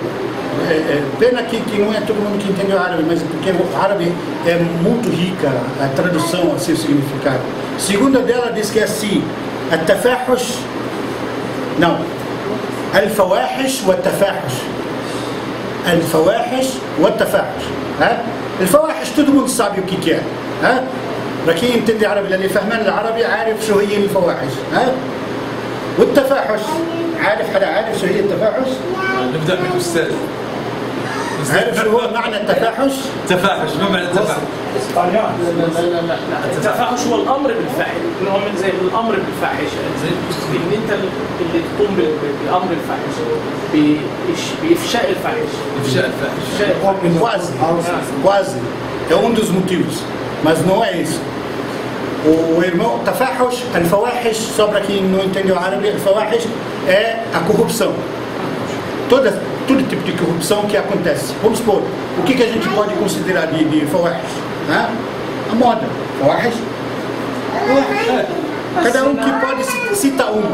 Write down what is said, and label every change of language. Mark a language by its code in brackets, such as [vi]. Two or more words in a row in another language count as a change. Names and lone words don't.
[pt] Pena que não é todo mundo que entende o árabe, mas porque o árabe é muito rica a tradução, assim, o significado. Segunda dela diz que é assim: التفاحش não [ar] الفواحش والتفاحش الفواحش والتفاحش. [pt] الفواحش todo mundo sabe o que é. Para quem entende árabe, [ar] اللي فهمان العربي عارف شو هي الفواحش. والتفاحش عارف حدا عارف شو هي التفاحش؟ نبدأ بالأستاذ. عارف شو هو معنى التفاحش؟ تفاحش، ما معنى التفاحش؟ لا التفاحش هو الامر بالفاحش، اللي هو من زي الامر بالفاحش، ان انت اللي تقوم بالامر الفاحش، بافشاء الفاحش. إفشاء الفاحش. [pt] Quase. É um dos motivos, mas não é isso. O irmão [ar] تفاحش الفواحش, [pt] só para quem não entendeu árabe, al-fawahish é a corrupção. Todo tipo de corrupção que acontece. Vamos supor, o que a gente pode considerar de fawahish? A moda. Fawahish. Cada um que pode citar uma.